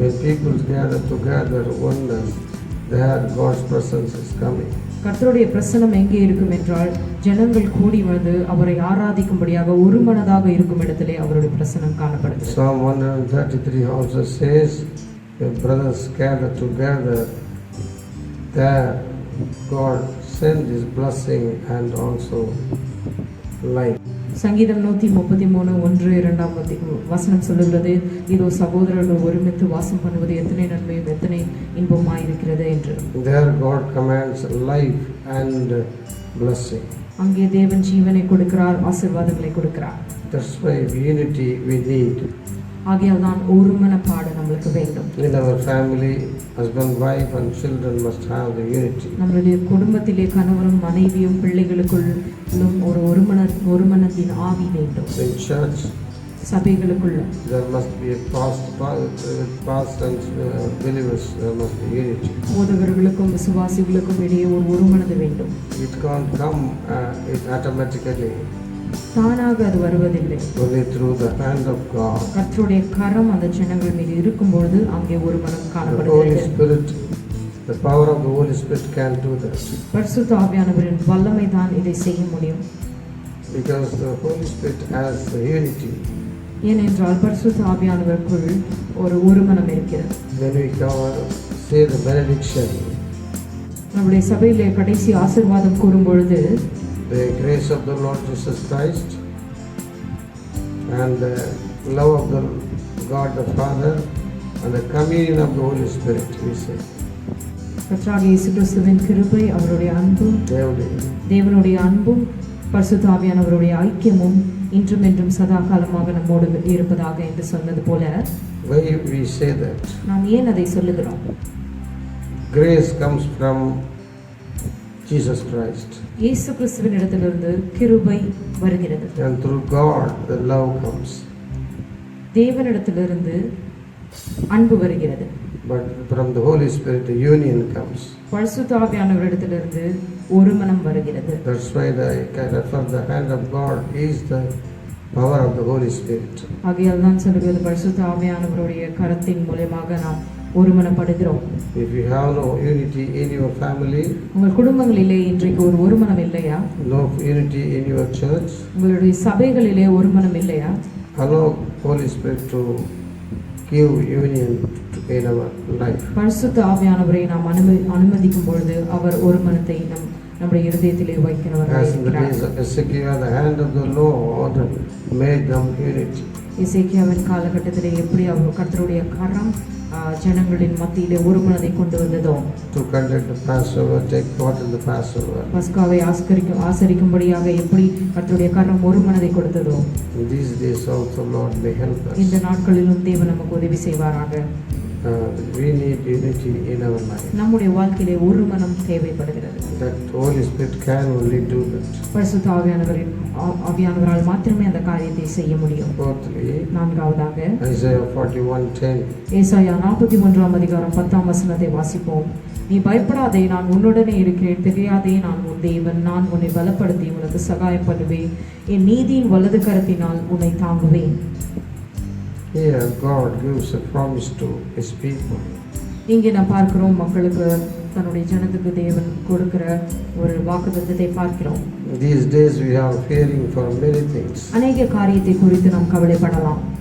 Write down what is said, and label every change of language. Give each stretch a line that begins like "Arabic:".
English: When people gather together, oneness, there God's presence is coming.
Tamil: கர்த்தருடைய பிரசன்னம் எங்கே இருக்கும் என்றால் ஜனங்கள் கூடி வந்து அவரை ஆராதிக்கும்படியாக ஒருமனதாக இருக்கும் இடத்திலே அவருடைய பிரசன்னம் காணப்படுகிறது.
English: Psalm 133 also says, when brothers gather together, there God sends His blessing and also life.
Tamil: சங்கீதம் 133:1-2 வசனம் சொல்லுகிறது, இதோ சகோதரர்கள் ஒருமித்து வாசம் பண்ணுவது எத்தனை நன்மையும் எத்தனை இன்பமாயிருக்கிறது என்று.
English: There God commands life and blessing.
Tamil: அங்கே தேவன் ஜீவனை கொடுக்கிறார், ஆசீர்வாதங்களை கொடுக்கிறார்.
English: That's why unity we need.
Tamil: ஆகையால் தான் ஒருமனப்பாடு நம்மளுக்கு வேண்டும்.
English: In our family, husband, wife and children must have the unity.
Tamil: நம்மளுடைய குடும்பத்திலே கணவரும் மனைவியும் பிள்ளைகளுக்குள்ளும் ஒருமனத்தின் ஆவி வேண்டும்.
English: In church,
Tamil: சபைகளுக்குள்ள
English: there must be a past and believers, there must be unity.
Tamil: போதகர்களுக்கும் விசுவாசிகளுக்கும் இடையே ஒருமனது வேண்டும்.
English: It can't come it automatically.
Tamil: தானாக அது வருவதில்லை.
English: Only through the hand of God.
Tamil: கர்த்தருடைய கரம் அந்த ஜனங்கள் மீது இருக்கும்பொழுது அங்கே ஒருமனம்
English: The Holy
Tamil: காணப்படுகிறது.
English: Spirit, the power of the Holy Spirit can do that.
Tamil: பரிசுத்த ஆவியானவரின் வல்லமை தான் இதை செய்ய முடியும்.
English: Because the Holy Spirit has the unity.
Tamil: ஏனென்றால் பரிசுத்த ஆவியானவருக்குள் ஒருமனம் இருக்கிறது.
English: When we say the benediction,
Tamil: நம்முடைய சபையிலே கடைசி ஆசீர்வாதம் கூறும் பொழுது
English: the grace of the Lord Jesus Christ and the love of the God the Father and the communion of the Holy Spirit, we say.
Tamil: கர்த்தராகிய இயேசு கிறிஸ்துவின் கிருபை, அவருடைய அன்பும் தேவனுடைய அன்பும் பரிசுத்த ஆவியானவருடைய ஐக்கியமும் இன்றும் என்றும் சதா காலமாக நம்மோடு இருப்பதாக என்று சொன்னது போல,
English: Why we say that?
Tamil: நாம் ஏன் அதை சொல்லுகிறோம்?
English: Grace comes from Jesus Christ.
Tamil: இயேசு கிறிஸ்துவின் இடத்திலிருந்து கிருபை வருகிறது.
English: And through God the love comes.
Tamil: தேவனிடத்திலிருந்து அன்பு வருகிறது.
English: But from the Holy Spirit the union comes.
Tamil: பரிசுத்த ஆவியானவரிடத்திலிருந்து ஒருமனம் வருகிறது.
English: That's why the hand of God is the power of the Holy Spirit.
Tamil: ஆகையால் தான் சொல்லுகிறது பரிசுத்த ஆவியானவருடைய கரத்தின் மூலமாக நாம் ஒருமனப்படுகிறோம்.
English: If you have no unity in your family,
Tamil: உங்கள் குடும்பங்களிலே இன்றைக்கு ஒருமனம் இல்லையா?
English: no unity in your church,
Tamil: உங்களுடைய சபைகளிலே ஒருமனம் இல்லையா?
English: allow Holy Spirit to give union in our life.
Tamil: பரிசுத்த ஆவியானவரை நாம் அனுமதிக்கும் பொழுது அவர் ஒரு மனத்தை நம்முடைய இருதயத்திலே வைக்கிறவராக
English: As in the
Tamil: இருக்கிறார்.
English: days of Ezekiel, the hand of the Lord made them unity.
Tamil: எசேக்கியாவின் காலகட்டத்திலே எப்படி அவர் கர்த்தருடைய கரம் ஜனங்களின் மத்தியிலே ஒரு மனதை கொண்டு வந்ததோ,
English: To conduct the Passover, take part in the Passover.
Tamil: பஸ்காவை ஆசரிக்கும்படியாக எப்படி கர்த்தருடைய கரம் ஒரு மனதை கொடுத்ததோ,
English: In these days also, Lord may help us.
Tamil: இந்த நாட்களிலும் தேவன் நமக்கு உதவி செய்வாராக.
English: We need unity in our life.
Tamil: நம்முடைய வாழ்க்கையிலே ஒரு மனம் தேவைப்படுகிறது.
English: That Holy Spirit can only do that.
Tamil: பரிசுத்த ஆவியானவரால் மாத்திரமே அந்த காரியத்தை செய்ய முடியும்.
English: Fourthly,
Tamil: நான்காவதாக
English: Isaiah 41:10.
Tamil: ஏசாயா 41ஆம் அதிகாரம் 10ஆம் வசனத்தை வாசிப்போம். நீ பயப்படாதே, நான் உன்னுடனே இருக்கிறேன். திகையாதே, நான் உன் தேவன். நான் உன்னை பலப்படுத்தி உனக்கு சகாயம் பண்ணுவேன். என் நீதியின் வலது கரத்தினால் உன்னை தாங்குவேன்.
English: Here God gives a promise to His people.
Tamil: இங்கே நாம் பார்க்கிறோம், மக்களுக்கு தன்னுடைய ஜனத்துக்கு தேவன் கொடுக்கிற ஒரு வாக்குத்தத்தத்தை பார்க்கிறோம்.
English: These days we are fearing for many things.
Tamil: அநேக காரியத்தை குறித்து நாம் கவலைப்படலாம்.